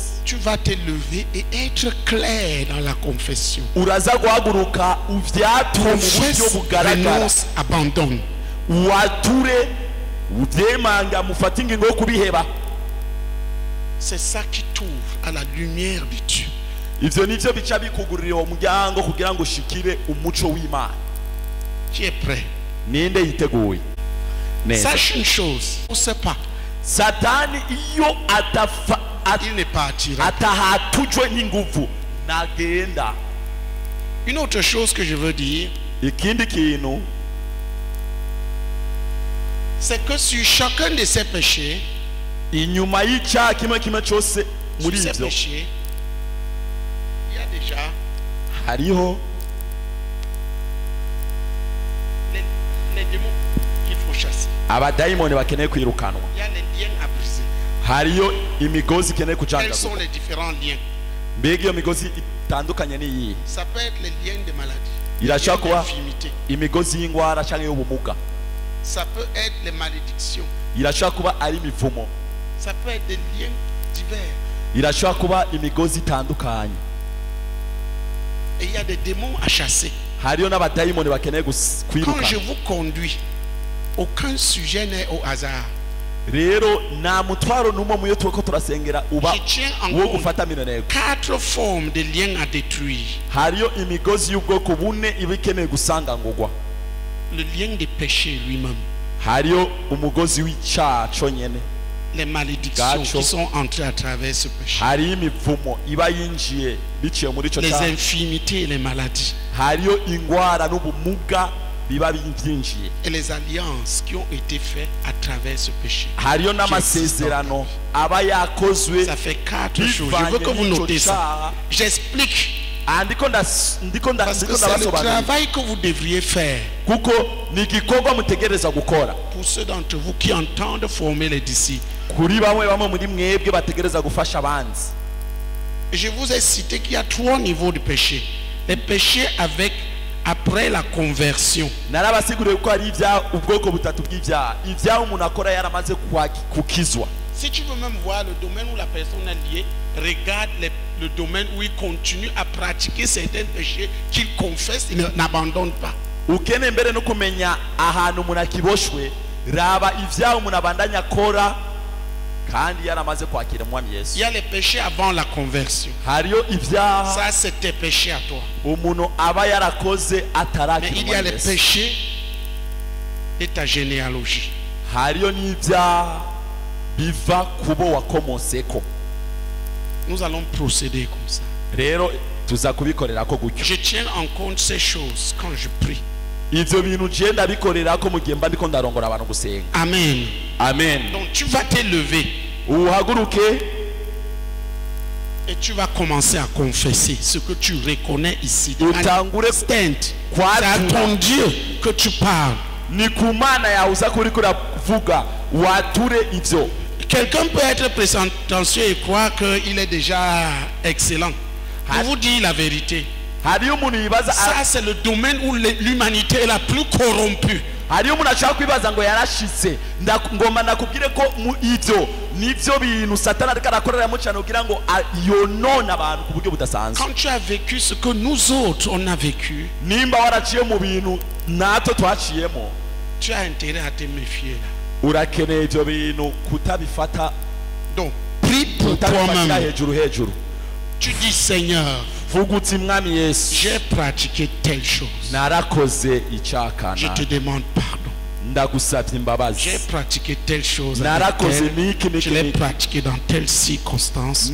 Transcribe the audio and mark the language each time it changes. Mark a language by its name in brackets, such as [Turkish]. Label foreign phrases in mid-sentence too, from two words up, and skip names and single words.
[French] tu vas te lever et être clair dans la confession. [Rundi] uraza guhaguruka uvyature mu buryo [French] Confesse, [Rundi] bugaragara, [French] renonce, abandonne. [Rundi] wature uvyemanga mufate ingingo yo kubiheba. [French] C'est ça qui t'ouvre à la lumière de Dieu. [Rundi] Ivyo nivyo bica bikugurira uwo muryango kugira ngo ushikire umuco w'Imana. [French] Qui est prêt? [Rundi] Ninde yiteguye neza? [French] Sache une chose, on ne sait pas. [Rundi] Satani iyo [French] Il ne partira. [Rundi] atahatujwe n'inguvu nagenda. [French] Une autre chose que je veux dire, [Rundi] Ikindi kintu, [French] c'est que sur chacun de ces péchés, [Rundi] inyuma y'icyaha kimwe kimwe cyose [French] sur [Rundi] muri [French] ces [Rundi] ivyo [French] péchés, il y a déjà [Rundi] hariho [French] les démons qu'il faut chasser. [Rundi] abadayimoni bakeneye kwirukanwa, [French] Il y a les liens à briser. [Rundi] hariyo imigozi ikeneye [French] Quels sont [Rundi] kujangaguka. [French] les différents liens? [Rundi] Mbega iyo migozi itandukanye n'iyihe? [French] Ça peut être les liens de maladie, [Rundi] Irashobora kuba [French] d'infirmité. [Rundi] imigozi y'ingwara cyangwa y'ubumuga, [French] Ça peut être les malédictions. [Rundi] irashobora kuba ari imivumo, [French] Ça peut être des liens divers. [Rundi] irashobora kuba imigozi itandukanye. [French] Et il y a des démons à chasser. [Rundi] Hariyo n'abadayimoni bakeneye [French] Quand [Rundi] kwiruka. [French] je vous conduis, aucun sujet n'est au hasard. [Rundi] Rero nta mutwaro n'umwe muyo turiko turasengera uba [French] Je tiens en [Rundi] wo [French] compte [Rundi] gufata minoneko. [French] 4 formes de liens à détruire. [Rundi] Hariyo imigozi y'ubwoko bune iba ikeneye gusangangurwa. [French] Le lien des péchés lui-même. [Rundi] Hariyo umugozi w'icyaha conyene. [French] Les malédictions qui sont entrées à travers ce péché. [Rundi] Hariyo imivumo iba yinjiye biciye muri ico [French] Les [Rundi] cyaha. [French] infirmités et les maladies. [Rundi] Hariyo ingwara n'ubumuga biba byinjiye. [French] Et les alliances qui ont été faites à travers ce péché. [Rundi] Hariyo n'amasezerano aba yakozwe. [French] Ça fait 4 choses. Je veux que vous notez ça. J'explique. Parce que c'est le travail que vous devriez faire. [Rundi] Kuko ni igikorwa mutegereza gukora. [French] Pour ceux d'entre vous qui entendent former les disciples. [Rundi] Kuri bamwe muri mwebwe bategereza gufasha abandi. [French] Je vous ai cité qu'il y a 3 niveaux de péché. Les péchés après la conversion. [Rundi] Narabasiguriye ko ari ibya ubwoko butatu bw'ibyaha. Ibyaha umuntu akora yaramaze kukizwa. [French] Si tu veux même voir le domaine où la personne est liée, regarde le domaine où il continue à pratiquer certains péchés qu'il confesse, il n'abandonne pas. [Rundi] Ukene mbere no kumenya ahantu umuntu akiboshwe, raba ibyaha umuntu abandanya akora kandi yaramaze kwakira Umwami Yesu. [French] Il y a les péchés avant la conversion. [Rundi] Hariyo ibyaha. [French] Ça c'est tes péchés à toi. [Rundi] Umuntu aba yarakoze atarakira. [French] Mais il y a les péchés de ta généalogie. [Rundi] Hariyo n'ibyaha biva kubo wakomoseko. [French] Nous allons procéder comme ça. [Rundi] Rero tuza kubikorera ko gutyo. [French] Je tiens en compte ces choses quand je prie. [Rundi] Ivyo bintu je ndabikorera ko mugihe mba ndiko ndarongora abantu gusenga. Amen. Amen. [French] Donc tu vas te lever. [Rundi] Uhaguruke [French] et tu vas commencer à confesser ce que tu reconnais ici. [Rundi] Utangure stand. [French] C'est à ton Dieu que tu parles. [Rundi] Ni kumana ya uza kuri kuravuga wature ivyo. [French] Quelqu'un peut être prétentieux et croire qu'il est déjà excellent. Je vous dis la vérité. Ça c'est le domaine où l'humanité est la plus corrompue. [Rundi] Hariyo umuntu ashaka kwibaza ngo yarashitse ngomba nakubwire ko mu ivyo nivyo bintu Satani ariko arakorera mu cyane kugira ngo yonona abantu ku buryo budasanzwe. [French] Quand tu as vécu ce que nous autres on a vécu, [Rundi] nimba waraciye mu bintu nato twaciyemo, [French] tu as intérêt à te méfier là. [Rundi] Urakeneye ivyo bintu kutabifata. [French] Donc prie pour toi-même. [Rundi] Hejuru. [French] Tu dis Seigneur, j'ai pratiqué telle chose. Je te demande pardon. J'ai pratiqué telle chose. Je l'ai pratiqué dans telle circonstance.